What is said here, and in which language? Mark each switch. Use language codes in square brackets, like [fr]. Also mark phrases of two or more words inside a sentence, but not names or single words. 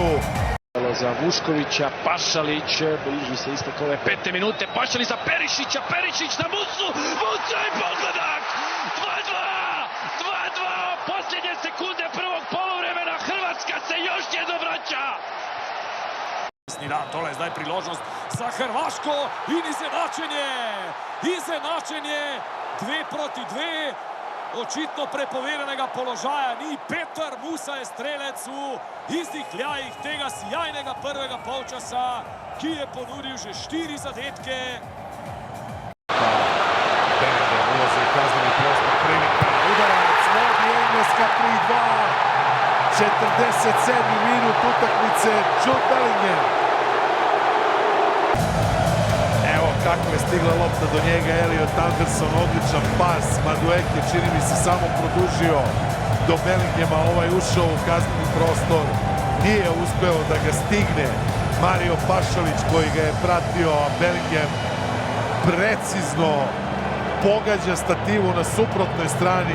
[hr] Za Vuškovića, Pašalić, bliži se istek ove 5. minute, Pašalić za Perišića, Perišić na Musu, Musa i pogledak! 2:2, posljednje sekunde prvog poluvremena, Hrvatska se još jednom vraća! [sl] Da, tole je zdaj priložnost za Hrvaško in izenačenje 2:2, očitno prepovedanega položaja ni. Petar Musa je strelec v izdihljajih tega sjajnega prvega polčasa, ki je ponudil že 4 zadetke. [sr] Bellingham ulazi u kazneni prostor, prilika, udarac, vodi Engleska 3:2, 47. minut utakmice, Jude Bellingham. Evo kako je stigla lopta do njega, Elliot Anderson, odličan pas, Madueke čini mi se samo produžio do Bellinghama, ovaj ušao u kazneni prostor, nije uspeo da ga stigne Mario Pašalić koji ga je pratio, a Bellingham precizno pogađa stativu na suprotnoj strani.